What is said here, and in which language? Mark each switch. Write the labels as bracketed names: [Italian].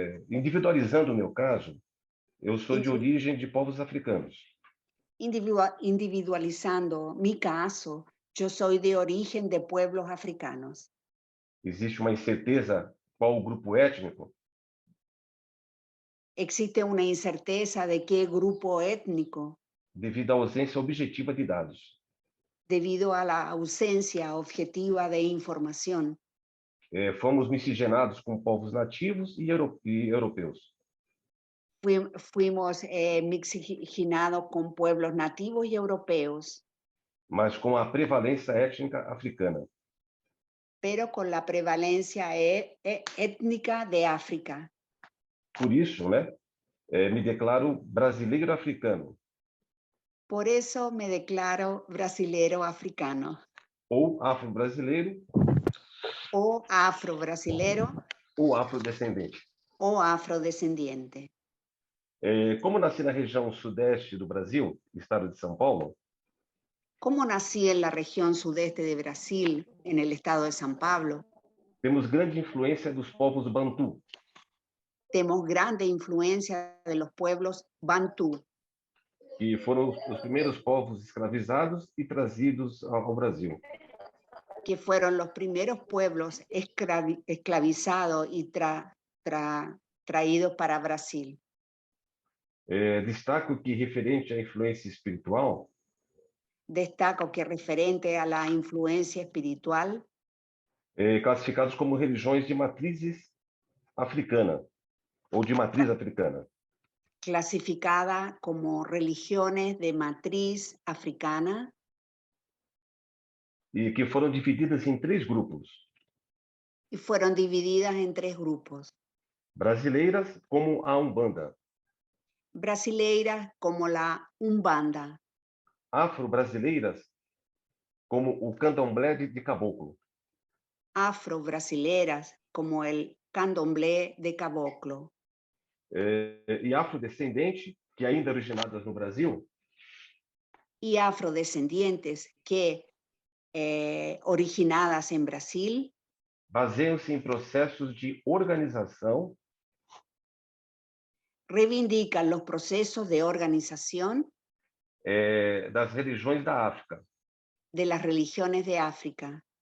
[Portuguese] individualizando o meu caso, eu sou de origem de povos africanos. [Spanish] individualizando mi caso, yo soy de origen de pueblos africanos. [Portuguese] Existe uma incerteza qual o grupo étnico, [Spanish] Existe una incerteza de qué grupo étnico [Portuguese] devido à ausência objetiva de dados. [Spanish] debido a la ausencia objetiva de información. [Portuguese] Fomos miscigenados com povos nativos e europeus. [Spanish] Fuimos miscigenados con pueblos nativos y europeos, [Portuguese] Mas com a prevalência étnica africana. [Spanish] pero con la prevalencia étnica de África. [Portuguese] Por isso, né, me declaro brasileiro africano. [Spanish] Por eso me declaro brasilero africano. [Portuguese] Ou afro-brasileiro. [Spanish] O afro-brasilero. [Portuguese] Ou afrodescendente. [Spanish] O afrodescendiente. [Portuguese] Como nasci na região sudeste do Brasil, estado de São Paulo. [Spanish] Como nací en la región sudeste de Brasil, en el estado de San Pablo. [Portuguese] Temos grande influência dos povos Bantu. [Spanish] Tenemos grande influencia de los pueblos Bantu. [Portuguese] Que foram os primeiros povos escravizados e trazidos ao Brasil. [Spanish] Que fueron los primeros pueblos esclavizados y traídos para Brasil. [Portuguese] Destaco que, referente à influência espiritual, [Spanish] destaco que, referente a la influencia espiritual, [Portuguese] classificados como religiões de matrizes africana, ou de matriz africana. [Spanish] Clasificada como religiones de matriz africana. [Portuguese] E que foram divididas em 3 grupos. [Spanish] Y fueron divididas en 3 grupos. [Portuguese] Brasileiras como a Umbanda. Brasileiras [Spanish] como la Umbanda. [Portuguese] Afro-brasileiras como o candomblé de caboclo. Afro-brasileiras [Spanish] como el candomblé de caboclo. [Portuguese] E afrodescendente, que ainda originadas no Brasil. [Spanish] Y afrodescendientes que originadas en Brasil. [Portuguese] Baseiam-se em processos de organização. [Spanish] Reivindican los procesos de organización. [Portuguese] Das religiões da África. [Spanish] De las religiones de África.